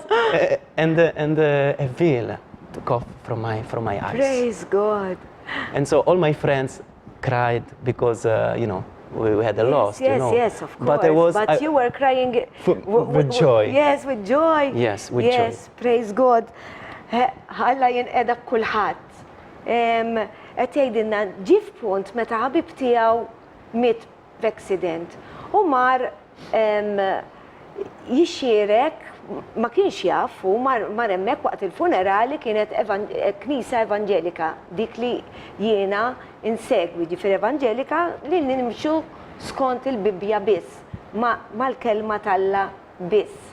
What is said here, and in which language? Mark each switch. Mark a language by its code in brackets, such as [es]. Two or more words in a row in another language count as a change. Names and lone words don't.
[en] and a veil took off from my eyes. Praise God. And so all my friends cried because, we had a loss. Yes, of course. But you were crying with joy. Yes, with joy. Yes, with joy. Yes, praise God. [mt] Alla jinqeda kulħadd. Qed jgħidilna ġie f'punt meta ħabib tiegħu miet f'accident u mar jixxierek ma kienx jaf u mar hemmhekk waqt il-funerali kienet Knisja Evanġelika dik li jiena insegwi ġifier Evanġelika li nimxu skont il-Bibbja biss mal-kelma tal-Alla biss.